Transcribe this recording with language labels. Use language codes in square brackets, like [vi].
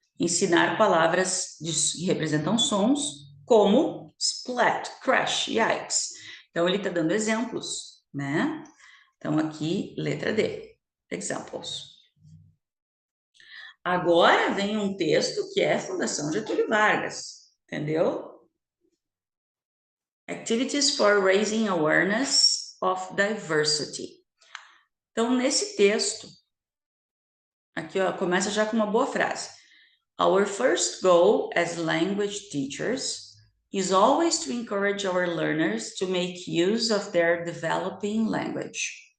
[pt] Ensinar palavras que representam sons, como splat, crash, yikes. Então, ele está dando exemplos, né? Então, aqui, letra D, examples. Agora vem um texto que é Fundação Getúlio Vargas, entendeu? [en] Activities for Raising Awareness of Diversity. [pt] Então, nesse texto, aqui ó, começa já com uma boa frase. [en] Our first goal as language teachers is always to encourage our learners to make use of their developing language.